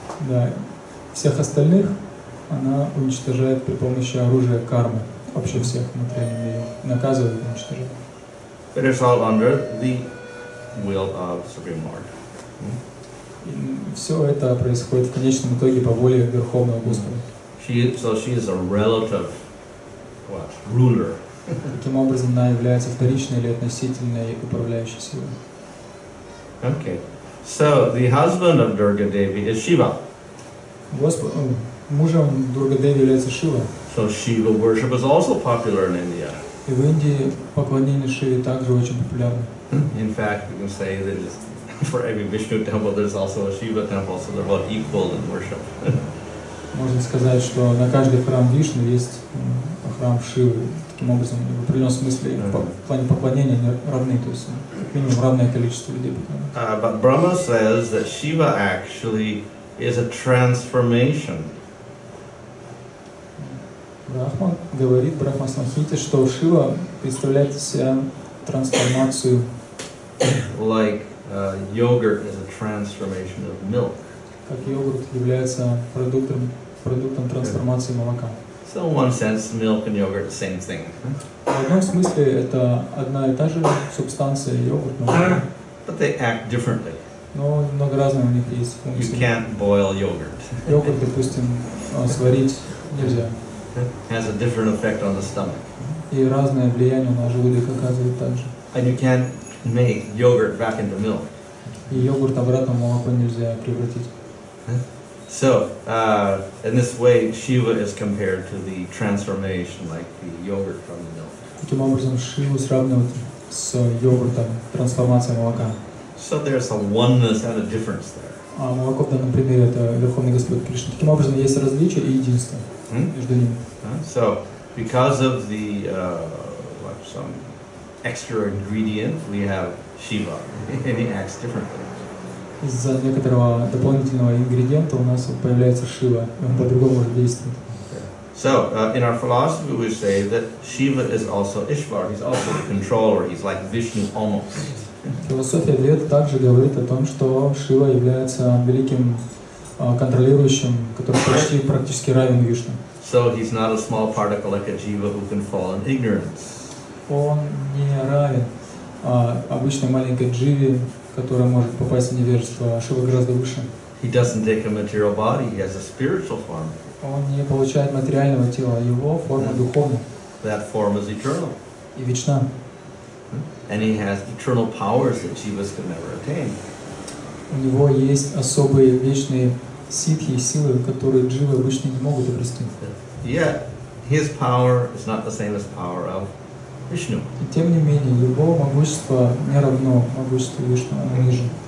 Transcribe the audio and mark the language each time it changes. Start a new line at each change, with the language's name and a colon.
Russian: Да, всех остальных она уничтожает при помощи оружия кармы, вообще всех в материальном мире, наказывает и уничтожает.
English: But it's all under the will of Supreme Lord.
Russian: Все это происходит в конечном итоге по воле Верховного Господа.
English: So she is a relative ruler.
Russian: Таким образом, она является вторичной или относительной управляющей силой.
English: Okay. So the husband of Durga Devi is Shiva.
Russian: Мужем Дурга Деви является Шива.
English: So Shiva worship is also popular in India.
Russian: И в Индии поклонение Шиве также очень популярно.
English: In fact, we can say that for every Vishnu temple, there's also a Shiva temple, so they're both equal in worship.
Russian: Можно сказать, что на каждый храм Вишну есть храм Шивы. таким образом, в определенном смысле, в плане поклонения они равны, то есть как минимум равное количество людей поклоняются.
English: But Brahma says that Shiva actually is a transformation.
Russian: Брахма говорит, Брахма Самхите, что Шива представляет из себя трансформацию.
English: Like yogurt is a transformation of milk.
Russian: Как йогурт является продуктом трансформации молока.
English: So in one sense, milk and yogurt are the same thing.
Russian: В одном смысле это одна и та же субстанция, йогурт, молоко.
English: But they act differently.
Russian: Но много разных у них есть
English: You
Russian: функций.
English: can't boil yogurt.
Russian: Йогурт, допустим, сварить нельзя.
English: Has a different effect on the stomach.
Russian: И разное влияние на желудок оказывает также.
English: And you can't make yogurt back into milk.
Russian: И йогурт обратно в молоко нельзя превратить.
English: So, in this way, Shiva is compared to the transformation, like the yogurt from the milk.
Russian: Таким образом, Шиву сравнивают с йогуртом, трансформацией молока.
English: So there's a oneness and a difference there.
Russian: А молоко в данном примере это Верховный Господь Кришна. Таким образом, есть различие и единство между ними.
English: So, because of the some extra ingredient, we have Shiva, and he acts differently.
Russian: Из-за некоторого дополнительного ингредиента у нас появляется Шива, и он по-другому может действовать.
English: So, in our philosophy, we say that Shiva is also Ishvar. He's also the controller. He's like Vishnu almost.
Russian: Философия Вед также говорит о том, что Шива является великим контролирующим, который почти практически равен Вишну.
English: So he's not a small particle like a jiva who can fall in ignorance.
Russian: Он не равен обычной маленькой дживе, которая может попасть в невежество, а Шива гораздо выше.
English: He doesn't take a material body. He has a spiritual form.
Russian: Он не получает материального тела, его форма духовная.
English: That form is eternal.
Russian: И вечна.
English: And he has eternal powers that jivas could never attain.
Russian: У него есть особые вечные ситхи, силы, которые дживы обычно не могут обрести.
English: Yet, his power is not the same as power of Vishnu.
Russian: И тем не менее, его могущество не равно могуществу Вишну, оно ниже.